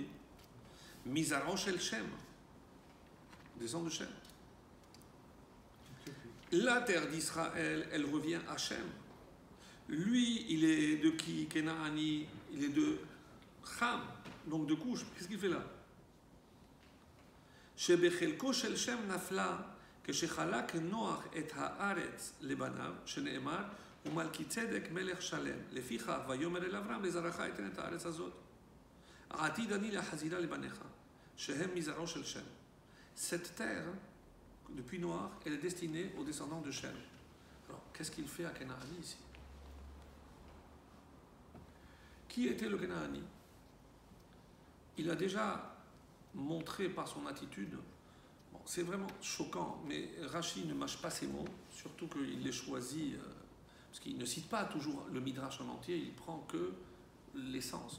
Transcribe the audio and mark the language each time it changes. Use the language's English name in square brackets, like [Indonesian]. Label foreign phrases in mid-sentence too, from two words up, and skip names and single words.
[Hebrew] מזרעו של שם, [French] descend de Shem. La terre d'Israël, elle revient à Shem. Lui, il est de qui? Kenaani, il est de Ham, donc de Couche. Qu'est-ce qu'il fait là? [Hebrew] שבחלקו של שם נפלה כשחלק נוח את הארץ לבניו, שנאמר, ומלכי צדק מלך שלם. לפיכך, ויאמר אל אברהם, לזרעך אתן את הארץ הזאת. העתיד אני להחזירה לבניך, שהם מזרעו של שם. [French] Cette terre, depuis Noach, elle est destinée aux descendants de Shem. Alors, qu'est-ce qu'il fait à Kenaani ici? Qui était le Kenaani? Il a déjà montré par son attitude, bon, c'est vraiment choquant, mais Rashi ne mâche pas ses mots, surtout qu'il les choisit, parce qu'il ne cite pas toujours le Midrash en entier, il prend que l'essence.